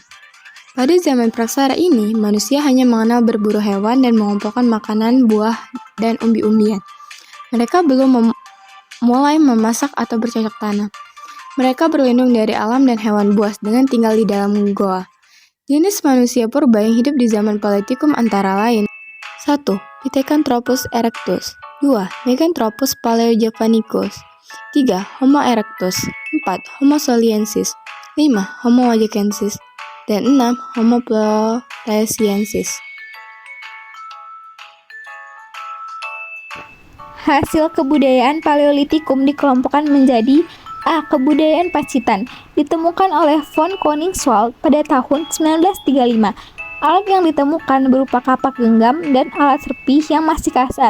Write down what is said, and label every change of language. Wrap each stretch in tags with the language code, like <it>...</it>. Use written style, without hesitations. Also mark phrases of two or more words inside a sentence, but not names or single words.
<id>Pada zaman praaksara ini, manusia hanya mengenal berburu hewan dan mengumpulkan makanan, buah, dan umbi-umbian. Mereka belum mulai memasak atau bercocok tanam. Mereka berlindung dari alam dan hewan buas dengan tinggal di dalam goa. Jenis manusia purba yang hidup di zaman Paleotikum antara lain 1. Pithecanthropus erectus 2. Meganthropus paleojavanicus 3. Homo erectus 4. Homo soliensis 5. Homo wajakensis dan 6. Homo floresiensis. Hasil kebudayaan Paleolitikum dikelompokkan menjadi A. Kebudayaan Pacitan, ditemukan oleh von Koningswald pada tahun 1935. Alat yang ditemukan berupa kapak genggam dan alat serpih yang masih kasar.</id>